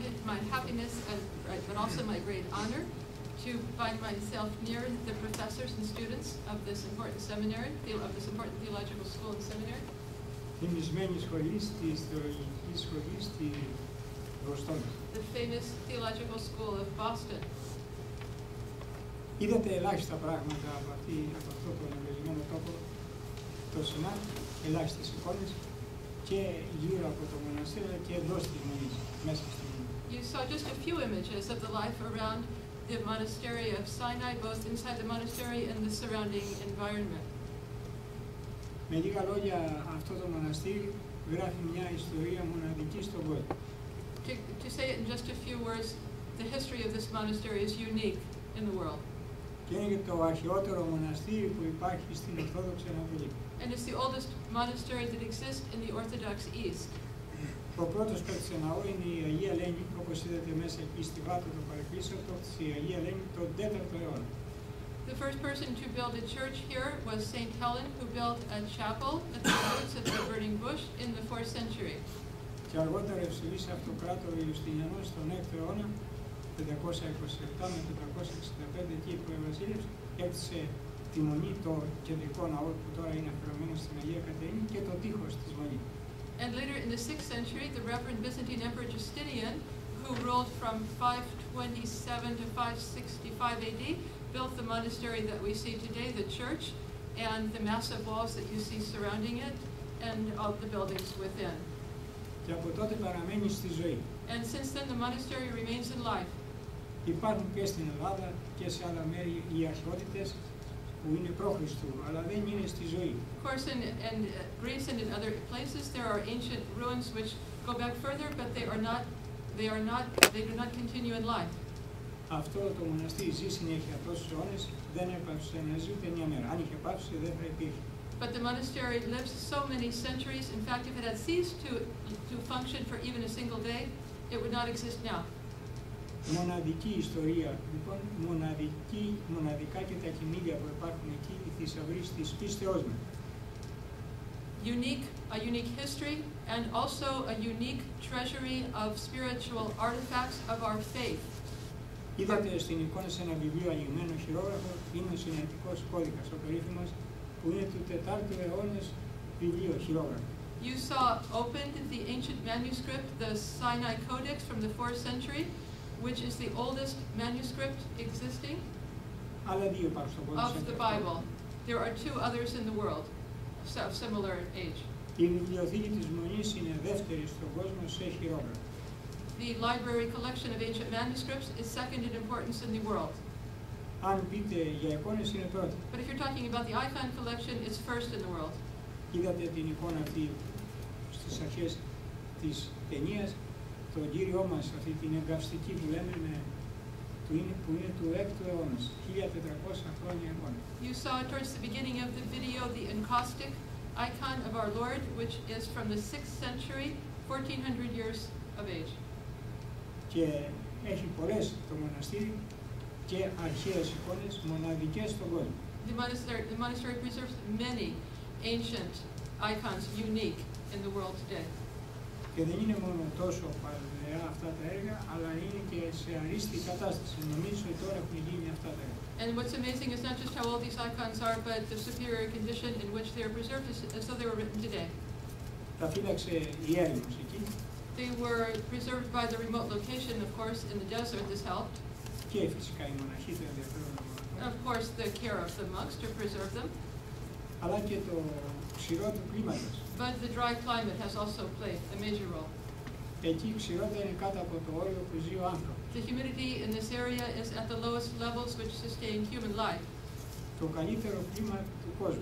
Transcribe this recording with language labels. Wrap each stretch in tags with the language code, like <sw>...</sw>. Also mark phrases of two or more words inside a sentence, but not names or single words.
<en>my happiness, but also my great honor, to find myself near the professors and students of this important seminary, of this important theological school and seminary.</en> <el>Θυμισμένη σχολή στη θεολογική σχολή στη Βοστόνη.</el> <en>The famous theological school of Boston.</en> <el>Είδατε ελάχιστα πράγματα από αυτό το ευλογημένο τόπο, το ΣΥΝΑ, ελάχιστες εικόνες και γύρω από το μοναστήριο και εντός της Μονής, μέσα στη Μονή.</el> <en>You saw just a few images of the life around the monastery of Sinai, both inside the monastery and the surrounding environment.</en> <el>Με λίγα λόγια, αυτό το μοναστήρι γράφει μια ιστορία μοναδική στον κόσμο.</el> <en>To say it in just a few words, the history of this monastery is unique in the world.</en> <el>Και είναι και το αρχαιότερο μοναστήρι που υπάρχει στην Ορθόδοξη Ανατολή.</el> <en>And it's the oldest monastery that exists in the Orthodox East.</en> <el>Ο πρώτος που έκτισε ναό είναι η Αγία Ελένη, όπως είδατε μέσα εκεί στη Βάτο το παρεκκλήσιο, το έκτισε η Αγία Ελένη τον 4ο αιώνα.</el> <en>The first person to build a church here was Saint Helen, who built a chapel at the roots of the burning bush in the 4th century.</en> <el>Και αργότερα ευσεβής αυτοκράτορα Ιουστινιανός τον 6ο αιώνα, 527 με 465 εκεί που βασίλευσε, έκτισε τη Μονή, το κεντρικό ναό που τώρα είναι αφιερωμένο στην Αγία Κατερίνη και το τείχος της Μονής.</el> <en>And later in the 6th century, the Reverend Byzantine Emperor Justinian, who ruled from 527 to 565 AD, built the monastery that we see today, the church, and the massive walls that you see surrounding it, and all the buildings within.</en> <el>Και από τότε παραμένει στη ζωή.</el> <en>And since then, the monastery remains in life.</en> <el>Υπάρχουν και στην Ελλάδα και σε άλλα μέρη οι αρχαιότητες που είναι προ-Χριστού, αλλά δεν είναι στη ζωή.</el> <en>Of course, in Greece and in other places, there are ancient ruins which go back further, but they do not continue in life.</en> <el>Αυτό το μοναστήρι ζει συνέχεια τόσους αιώνες, δεν έπαψε να ζει ούτε μια μέρα. Αν είχε πάψει, δεν θα υπήρχε.</el> <en>But the monastery lives so many centuries. In fact, if it had ceased to function for even a single day, it would not exist now.</en> <el>Μοναδική ιστορία, λοιπόν, μοναδικά και τα κοιμήλια που υπάρχουν εκεί, οι θησαυροί της πίστεώς μας.</el> <en>A unique history, and also a unique treasury of spiritual artifacts of our faith.</en> <el>Είδατε στην εικόνα σε ένα βιβλίο ανοιγμένο χειρόγραφο, είναι ο Συναιτικός Κώδικας, ο περίφημος, που είναι του 4ου αιώνα βιβλίο χειρόγραφο.</el> <en>You saw opened the ancient manuscript, the Sinai Codex from the 4th century, which is the oldest manuscript existing</en> <el>Άλλα δύο υπάρχουν στον κόσμο.</el> <en>of the Bible. There are 2 others in the world of similar age.</en> <el>Η βιβλιοθήκη της Μονής είναι δεύτερη στον κόσμο σε χειρόγραφο.</el> <en>The library collection of ancient manuscripts is second in importance in the world.</en> <el>Αν πείτε για εικόνες είναι πρώτη.</el> <en>But if you're talking about the icon collection, it's first in the world.</en> <el>Είδατε την εικόνα αυτή στις αρχές της ταινίας, τον Κύριό μας, αυτή την εγκαυστική που λέμε, που είναι του 6ου αιώνα, 1400 χρόνια εικόνα.</el> <en>You saw towards the beginning of the video the encaustic icon of our Lord, which is from the 6th century, 1400 years of age.</en> <el>Και έχει πολλές το μοναστήρι και αρχαίες εικόνες μοναδικές στον κόσμο.</el> <en>The monastery preserves many ancient icons unique in the world today.</en> <el>Και δεν είναι μόνο τόσο παλαιά αυτά τα έργα, αλλά είναι και σε αρίστη κατάσταση. Νομίζω ότι τώρα έχουν γίνει αυτά τα έργα.</el> <en>And what's amazing is not just how old these icons are, but the superior condition in which they are preserved as though they were written today.</en> <el>Τα φύλαξε η έρημος εκεί.</el> <en>They were preserved by the remote location, of course, in the desert. This helped.</en> <el>Και φυσικά οι μοναχοί το ενδιαφέρον.</el> <en>Of course, the care of the monks to preserve them.</en> <el>Αλλά και το ξηρό του κλίματος.</el> <en>But the dry climate has also played a major role.</en> <el>Εκεί η ξηρότητα είναι κάτω από το όριο που ζει ο άνθρωπος.</el> <en>The humidity in this area is at the lowest levels which sustain human life.</en> <el>Το καλύτερο κλίμα του κόσμου.</el>